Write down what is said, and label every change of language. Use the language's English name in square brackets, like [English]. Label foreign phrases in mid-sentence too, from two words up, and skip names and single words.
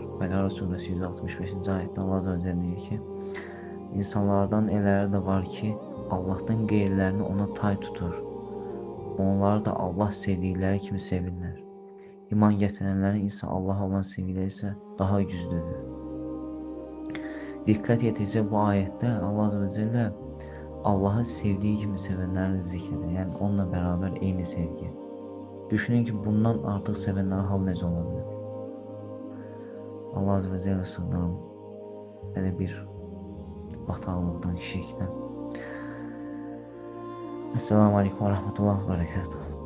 [Azerbaijani] Bəqərə surəsi 165-ci ayətdə Allah [Arabic] عز وجل [Azerbaijani] deyir ki, insanlardan elələri də var ki, Allahdan qeyrilərini ona tay tutur. Onları da Allah sevdikləri kimi sevirlər. İman gətirənlərin isə Allah olan sevgiləri isə daha güclüdür. Diqqət yetirsə bu ayətdə Allah [Arabic] عز وجل [Azerbaijani] Allah'ı sevdiği kimi sevənləri zikr edir. Yəni onunla beraber eyni sevgi. Düşünün ki bundan artıq sevənlərin hal necə ola bilər? Allah [Arabic] عز وجل [Azerbaijani] sığınırım belə bir bataqlıqdan, şirkdən. [Arabic] السلام عليكم ورحمة الله وبركاته.